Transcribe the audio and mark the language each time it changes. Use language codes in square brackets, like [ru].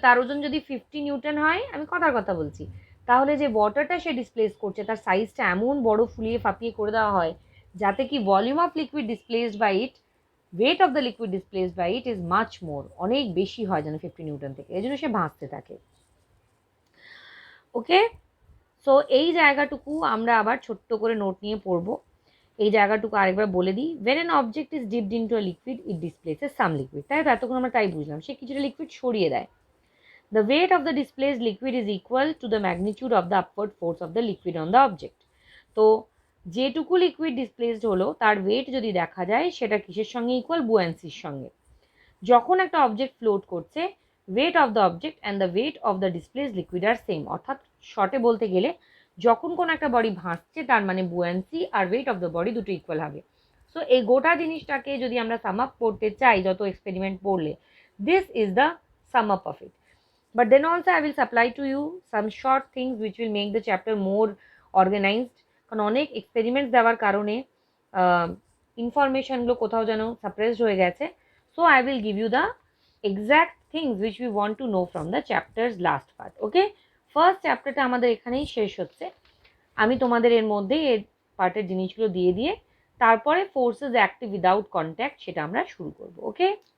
[bn] তার ওজন যদি 50 নিউটন হয়, আমি কথার কথা বলছি, তাহলে যে ওয়াটারটা সে ডিসপ্লেস করছে তার সাইজটা এমন বড় ফুলিয়ে ফাঁপিয়ে করে দেওয়া হয় যাতে কি [en] volume of liquid displaced by it, weight of the liquid displaced by it is much more, [bn] অনেক বেশি হয় যেন 50 নিউটন থেকে, এই জন্য সে ভাসতে থাকে। ওকে, সো এই জায়গাটুকু আমরা আবার ছোট্ট করে নোট নিয়ে পড়বো। এই জায়গাটুকু আরেকবার বলে দিই, [en] when an object is dipped into a liquid it displaces some liquid, [bn] তাই তো এতক্ষণ আমরা তাই বুঝলাম, সে কিছুটা লিকুইড সরিয়ে দেয়। [en] The weight of the displaced liquid is equal to the magnitude of the upward force of the liquid on the object. [bn] তো যেটুকু লিকুইড ডিসপ্লেসড হলো তার ওয়েট যদি দেখা যায় সেটা কিসের সঙ্গে ইকুয়াল, বুয়ান্সির সঙ্গে। যখন একটা অবজেক্ট ফ্লোট করছে, [en] weight of the object and the weight of the displaced liquid are same, [bn] অর্থাৎ শর্টে বলতে গেলে যখন কোনো একটা বডি ভাসছে তার মানে বুয়ান্সি আর ওয়েট অফ দ্য বডি দুটো ইকুয়াল হবে। সো এই গোটা জিনিসটাকে যদি আমরা সাম আপ করতে চাই যত এক্সপেরিমেন্ট পড়লে, [en] This is the sum up of it. But then also I will supply to you some short things which will make the chapter more organized, [bn] কারণ অনেক এক্সপেরিমেন্টস দেওয়ার কারণে ইনফরমেশনগুলো কোথাও যেন সাপ্রেসড হয়ে গেছে। [en] So I will give you the exact things which we want to know from the chapters last part. [bn] Okay, first চ্যাপ্টারটা আমাদের এখানেই শেষ হচ্ছে। আমি তোমাদের এর মধ্যেই এর পার্টের জিনিসগুলো দিয়ে তারপরে ফোর্সেস অ্যাক্টিভ উইদাউট কন্ট্যাক্ট সেটা আমরা শুরু করব। ওকে।